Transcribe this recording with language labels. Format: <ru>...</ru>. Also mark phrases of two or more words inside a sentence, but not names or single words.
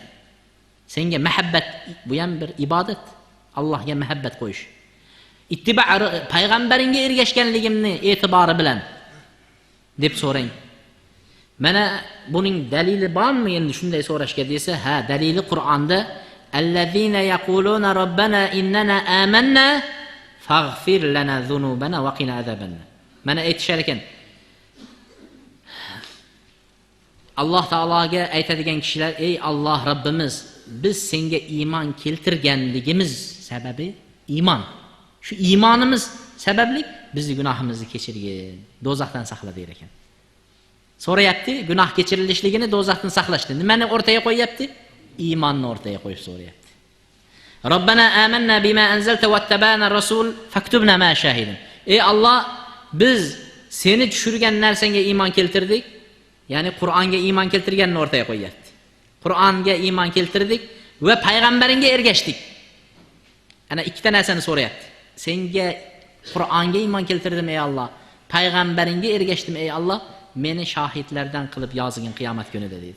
<uz>Senga muhabbat bu ham bir ibodat. Allohga muhabbat qo'yish. Ittiba payg'ambaringga ergashganligimni e'tibori bilan deb so'rang. Mana buning dalili bormi endi shunday so'rashga desa, ha, dalili Qur'onda</uz> <ar>الذين يقولون ربنا إننا آمنا فاغفر لنا ذنوبنا وقنا عذاب النار.</ar> <uz>Mana aytishar ekan. Alloh taologa aytadigan kishilar, ey Alloh Rabbimiz, biz senga iymon keltirganligimiz sababi iymon. Shu iymonimiz sababli bizni gunohimizni kechirgin, do'zaxdan saqla der ekan. So'rayapti, gunoh kechirilishligini, do'zaxdan saqlashni. Nimani o'rtaga qo'yapti? Iymonni o'rtaga qo'yib so'rayapti.</uz> <ar>ربنا آمنا بما أنزلت واتبعنا الرسول فاكتبنا مع الشاهدين.</ar> <uz>Ey Alloh, biz seni tushirgan narsangga iymon keltirdik. Ya'ni Qur'onga iymon keltirganni o'rtaga qo'yapti. Qur'onga iymon keltirdik va payg'ambaringga ergashdik. Ana ikkita narsani so'rayapti. Senga Qur'onga iymon keltirdim ey Alloh, payg'ambaringga ergashdim ey Alloh, meni shohidlardan qilib yozgin qiyomat kunida dedi.</uz>